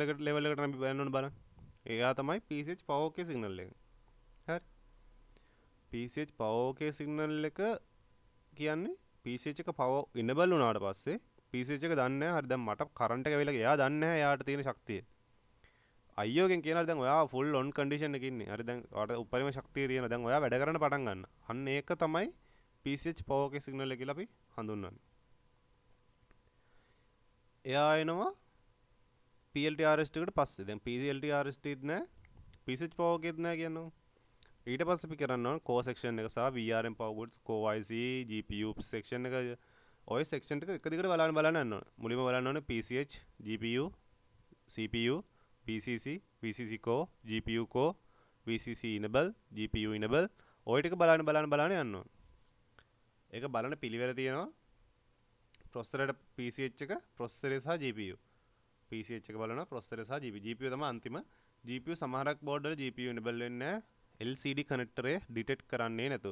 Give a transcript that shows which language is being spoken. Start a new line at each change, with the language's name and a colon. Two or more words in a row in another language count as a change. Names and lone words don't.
Sinhala: එකට level එකට අපි බලන්න ඕනේ බලන්න එයා තමයි
English: PCH power
Sinhala: කේ signal එක හරි
English: PCH power
Sinhala: කේ signal එක කියන්නේ PCH එක
English: power enable
Sinhala: වුණාට පස්සේ PCH එක දන්නේ නැහැ හරි දැන් මට කරන්ට් එක වෙලා එයා දන්නේ නැහැ එයාට තියෙන ශක්තිය IO එකෙන් කියනවා දැන් ඔයා
English: full on condition
Sinhala: එකේ ඉන්නේ හරි දැන් ඔයාට උපරිම ශක්තිය තියෙනවා දැන් ඔයා වැඩ කරන්න පටන් ගන්න අන්න ඒක තමයි
English: PCH power
Sinhala: කේ signal එක කියලා අපි හඳුන්වන්නේ එයා එනවා
English: PLT RST
Sinhala: එකට පස්සේ දැන්
English: PLT RST
Sinhala: ත් නැහැ
English: PCH power
Sinhala: කේත් නැහැ කියනවා ඊට පස්සේ අපි කරන්න ඕන
English: core section
Sinhala: එක සහ
English: VRM power goods core IC GPU section
Sinhala: එක ඔය section ටික එක දිගට බලන්න යන්න ඕන මුලින්ම බලන්න ඕනේ
English: PCH GPU CPU VCC VCC core GPU core VCC enable GPU enable
Sinhala: ඔය ටික බලන්න යන්න ඕන ඒක බලන පිළිවෙල තියෙනවා processor එක PCH එක processor සහ
English: GPU PCH
Sinhala: එක බලනවා processor සහ GPU තමයි අන්තිම GPU සමහරක් board වල
English: GPU enable
Sinhala: වෙන්නේ නැහැ LCD කනෙක්ටර් එක ඩිටෙක්ට් කරන්නේ නැතුව